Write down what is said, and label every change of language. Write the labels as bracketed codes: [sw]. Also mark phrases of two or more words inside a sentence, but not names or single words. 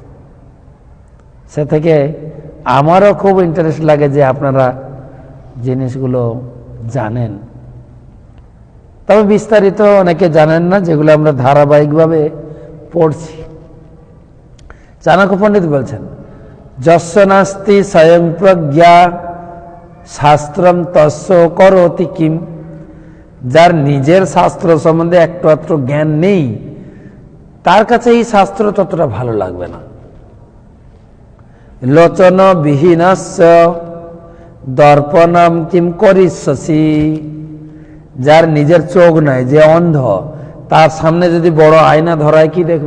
[bn] সে থেকে আমারও খুব ইন্টারেস্ট লাগে যে আপনারা জিনিসগুলো জানেন। তবে বিস্তারিত অনেকে জানেন না, যেগুলো আমরা ধারাবাহিকভাবে পড়ছি। চাণক্য পণ্ডিত বলছেন, [sa] যস্য নাস্তি স্বয়ং প্রজ্ঞা শাস্ত্রম তস্য করোতি কিম। [bn] যার নিজের শাস্ত্র সম্বন্ধে একটু আধটু জ্ঞান নেই, তার কাছে এই শাস্ত্র ততটা ভালো লাগবে না। [sa] লোচন বিহীনস্য দর্পণম কিম করিষ্যসি। [bn] যার নিজের চোখ নাই, যে অন্ধ, তার সামনে যদি বড় আয়না ধরায় কি দেখবে?